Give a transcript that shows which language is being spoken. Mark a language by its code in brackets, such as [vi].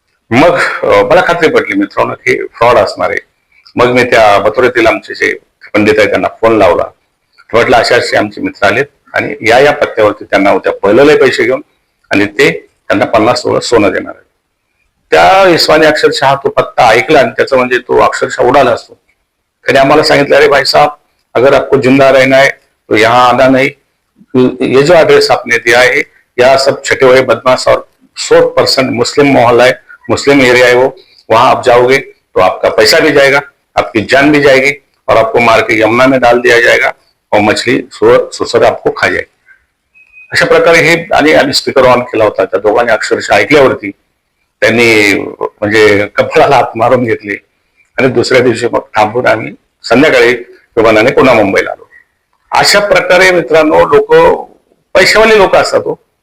[mr] मग मला खात्री पटली मित्रांनो की फ्रॉड असणार आहे. मग मी त्या मथुरेतील आमचे जे पंडित आहे त्यांना फोन लावला, म्हटलं असे असे आमचे मित्र आलेत आणि या पत्त्यावरती त्यांना उद्या पहिलेले पैसे घेऊन आणि ते त्यांना 50 तोळं सोनं देणार आहे. त्या हिशोबाने अक्षरशः तो पत्ता ऐकला आणि त्याचा म्हणजे तो अक्षरशः उडाला असतो. त्याने आम्हाला सांगितलं, [hi] अरे भाई साहब, अगर आपको जिंदा रहना है तो यहाँ आना नहीं, ये जो एड्रेस आपने दिया है यहाँ सब छटे हुए बदमाश और 100% मुस्लिम मोहल्ला है, मुस्लिम एरिया है वो, वहां आप जाओगे तो आपका पैसा भी जाएगा, आपकी जान भी जाएगी और आपको मार के यमुना में डाल दिया जाएगा और मछली सुसर आपको खा जाएगी. [mr] अशा प्रकारे हे आणि आम्ही स्पीकर ऑन केला होता. त्या दोघांनी अक्षरशः ऐकल्यावरती त्यांनी म्हणजे कपाळाला हात मारून घेतले आणि दुसऱ्या दिवशी मग थांबून आम्ही संध्याकाळी विमानाने पुन्हा मुंबईला आलो. अशा प्रकारे मित्रांनो लोक, पैशावाले लोक असतात हो.